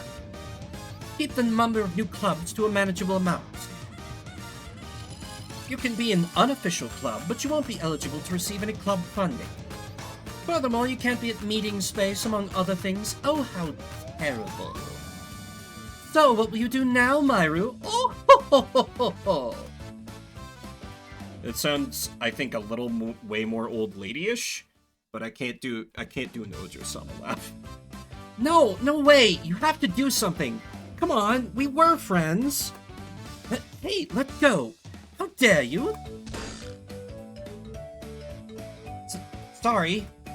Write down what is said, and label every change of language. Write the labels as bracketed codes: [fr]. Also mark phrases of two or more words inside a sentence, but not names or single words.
[en] Keep the number of new clubs to a manageable amount. You can be an unofficial club, but you won't be eligible to receive any club funding. Furthermore, you can't be at meeting space, among other things. Oh, how terrible. So, what will you do now, Myru? Oh, ho, ho, ho, ho, ho. It sounds, I think, a little way more old lady-ish, but I can't do an Ojo-sama laugh. No way! You have to do something! Come on, we were friends! Hey, let go! How dare you! Sorry.